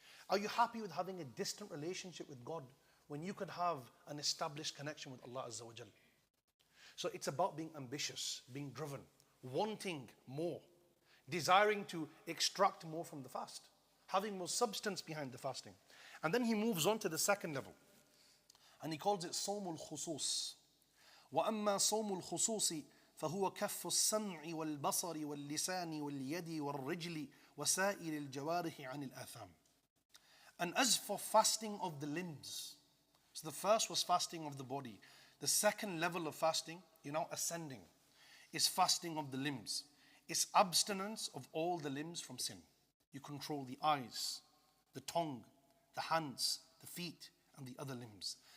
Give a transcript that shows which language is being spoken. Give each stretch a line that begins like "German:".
English: Are you happy with having a distant relationship with God when you could have an established connection with Allah Azza wa Jal? So it's about being ambitious, being driven, wanting more, desiring to extract more from the fast, having more substance behind the fasting. And then he moves on to the second level, and he calls it
Arabic: صوم الخصوص. وأما صوم الخصوص فهو كف السمع والبصر واللسان واليد والرجل وسائر الجوارح عن الآثام.
English: And as for fasting of the limbs, so the first was fasting of the body. The second level of fasting, ascending, is fasting of the limbs. It's abstinence of all the limbs from sin. You control the eyes, the tongue, the hands, the feet, and the other limbs.